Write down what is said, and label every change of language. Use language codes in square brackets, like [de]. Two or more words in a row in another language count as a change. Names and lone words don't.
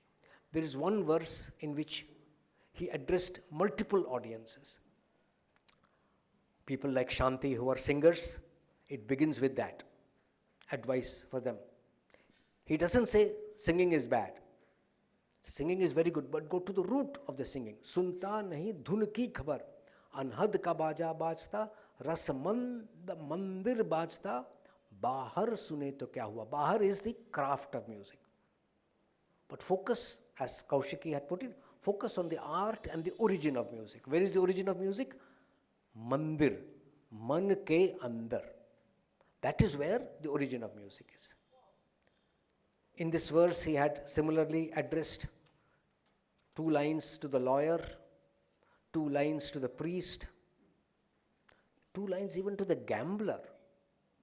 [en] There is one verse in which he addressed multiple audiences. People like Shanti who are singers, it begins with that advice for them. He doesn't say singing is bad. Singing is very good, but go to the root of the singing. [hi] सुनता नहीं धुन की खबर, अनहद का बाजा बजता, रसमंद मंदिर बजता, बाहर सुने तो क्या हुआ. [en] Bahar is the craft of music. But focus, as Kaushiki had put it, focus on the art and the origin of music. Where is the origin of music? [hi] मंदिर, मन के अंदर. [en] That is where the origin of music is. In this verse, he had similarly addressed 2 lines to the lawyer, 2 lines to the priest, 2 lines even to the gambler.